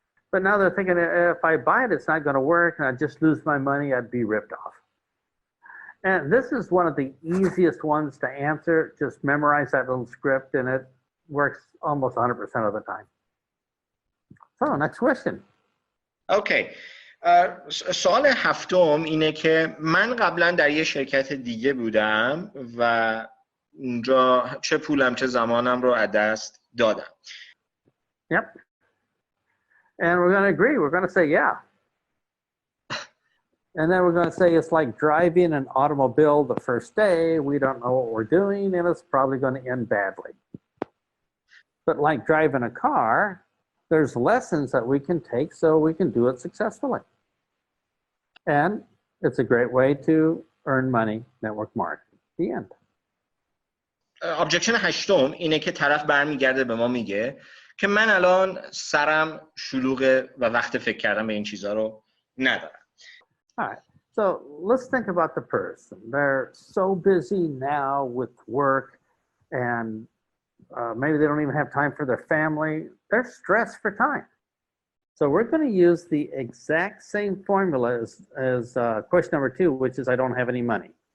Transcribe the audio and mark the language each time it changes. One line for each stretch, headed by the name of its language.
English: But now they're thinking, if I buy it, it's not going to work, and I'd just lose my money, I'd be ripped off. And this is one of the easiest ones to answer. Just memorize that little script, and it works almost 100% of the time. So, next question. Okay.
Persian: سوال هفتم اینه که من قبلا در یه شرکت دیگه بودم و اونجا چه پولم چه زمانم رو از دست دادم.
English: Yep. And we're going to agree. We're going to say, yeah. And then we're going to say it's like driving an automobile the first day. We don't know what we're doing, and it's probably going to end badly. But like driving a car, there's lessons that we can take so we can do it successfully. And it's a great way to earn money, network marketing. The end.
Persian: آبجکشن هشتم اینه که طرف برمیگرده به ما میگه که من الان سرم شلوغه و وقت فکر کردن به این چیزا رو ندارم.
English: All right. So let's think about the person. They're so busy now with work and maybe they don't even have time for their family. They're stressed for time. So we're going to use the exact same formula as question number 2, which is I don't have any money.